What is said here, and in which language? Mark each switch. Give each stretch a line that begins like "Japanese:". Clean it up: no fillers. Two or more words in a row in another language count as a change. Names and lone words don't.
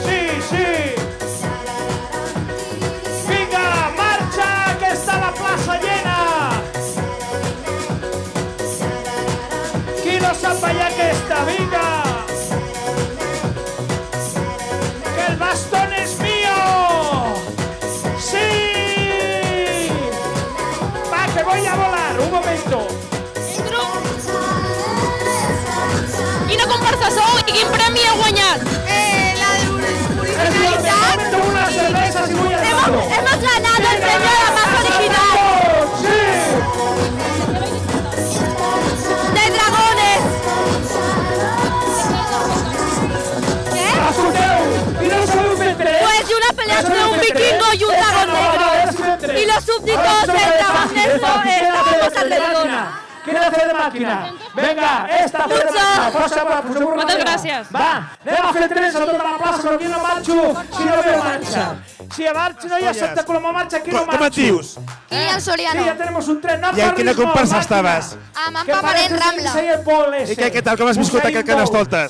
Catalan: Vinga, marxa, que està la plaça llena! Qui no sap ballar aquesta, vinga!
Spanish: Que el bastón es mío! ¡Sí! Va, que voy a volar, un momento.
Catalan: Quina comparsa sou i quin premi heu guanyat? La d'originalitat.
Spanish: Una cerveza si voy a hacerlo. Hemos ganado el premio de la más original. De dragones. ¿Qué? Pues una pelea entre un vikingo y un dragón negro. Y los súbditos del dragón negro estábamos alrededor. ¿Quién hace de máquina? Venga, esta hace de máquina.
Catalan: Poseu-vos Moltes gràcies. Va, anem a fer trens a tota la plaça, però aquí no marxo si no veo marxa. Si a marxa no hi ha Santa Coloma marxa, aquí no marxo. Com et dius? Kilian Soriano.
Spanish: Sí, ja tenemos un tren. No
Catalan: I en quina corris molt, comparsa màquina. estaves? Amb en Paparent Rambla. I què tal, com has viscut aquest Carnestoltes?